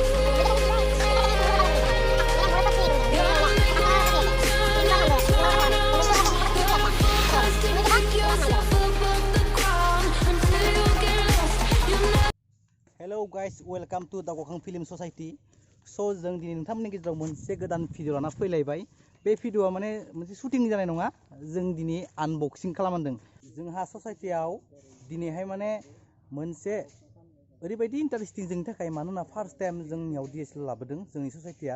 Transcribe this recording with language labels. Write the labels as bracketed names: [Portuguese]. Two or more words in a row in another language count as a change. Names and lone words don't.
[English] Hello guys, welcome to Daogakhang Film Society. [Bodo] So जों दिनै नोंथांमोननि गेजेराव मोनसे गोदान भिडिअ लाना फैलायबाय। बे भिडिअआ माने मोनसे शुटिं जानाय नङा, जों दिनै आनबक्सिं खालामदों। जोंहा ससाइटियाव दिनैहाय माने मोनसे ओरैबायदि इन्टारेस्टिं जोंनि थाखाय, मानोना फार्स्ट टाइम जोंनियाव DSLR लाबोदों जोंनि ससाइटिया।